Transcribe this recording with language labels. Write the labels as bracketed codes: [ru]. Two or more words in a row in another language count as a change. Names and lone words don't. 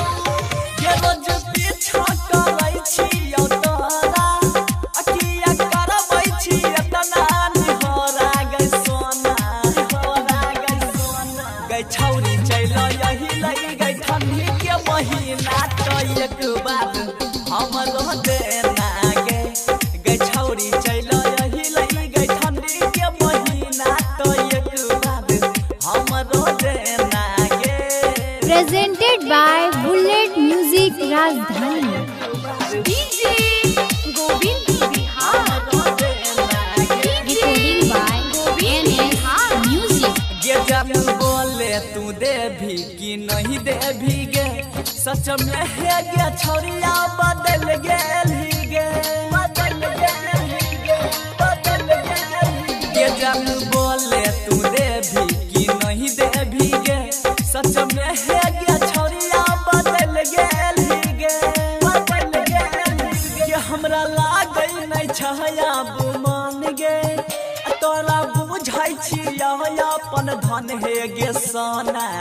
[mai] के रोज पीछा करै छियौ तोरा अकिया करबै छियै तना निहोरा गै सोना निहोरा गै सोना गै छौरी चैलो यही लई गै ठंडी के महीना तो एक बार हमरो देना गे गै छौरी चैलो यही लई गै ठंडी के महीना तो एक बार हमरो देना गे। [en] Presented by Bullet Music Rajdhani. DJ Govind Bihar. Recording by NS Music. [mai] गे जब बोले तू देभी कि नहीं देभी गे सच में है गे छौरिया बदल गेली गे बदल गेली गे बदल गेली गे जब बोले तू देभी कि नहीं देभी गे सच में है गे छौरिया बदल गेली गे बदल गेली गे हमरा लागै नै छया बुमान गे तोरा बुझाइ छिया अपन धन हे गे सोना